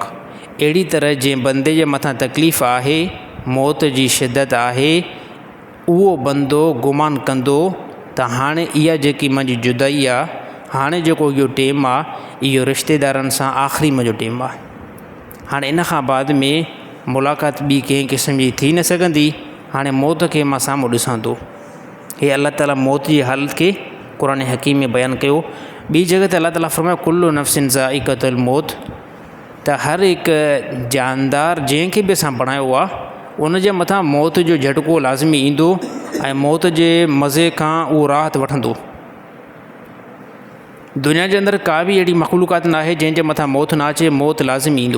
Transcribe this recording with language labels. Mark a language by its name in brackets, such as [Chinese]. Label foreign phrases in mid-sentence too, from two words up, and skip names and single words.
[Sindhi] अहिड़ी तरह जंहिं बंदे जे मथां तकलीफ़ आहे, मौत जी शिदत आहे, उहो बंदो गुमान कंदो त हाणे इहा जेकी मुंहिंजी जुदाई आहे, हाणे जेको इहो टेम आहे इहो रिश्तेदारनि सां आख़िरी मुंहिंजो टेम आहे। हाणे इन खां बाद में मुलाक़ात ॿी कंहिं क़िस्म जी थी न सघंदी। हाणे मौत खे मां साम्हूं ॾिसां थो। हे अल्लाह ताला मौत जी हालत खे क़ुरान हकीम में बयानु कयो। ॿी जॻह ते अल्लाह ताला फ़रमायो [Arabic] كل نفس ذائقة الموت, [Sindhi] त हर हिकु जानदार जंहिंखे बि असां बणायो आहे उन जे मथां मौत जो झटिको लाज़मी ईंदो ऐं मौत जे मज़े खां उहो राहत वठंदो। दुनिया जे अंदरि का बि अहिड़ी मख़लूक़ात न आहे जंहिंजे मथां मौत न अचे, मौत लाज़मी ईंदो।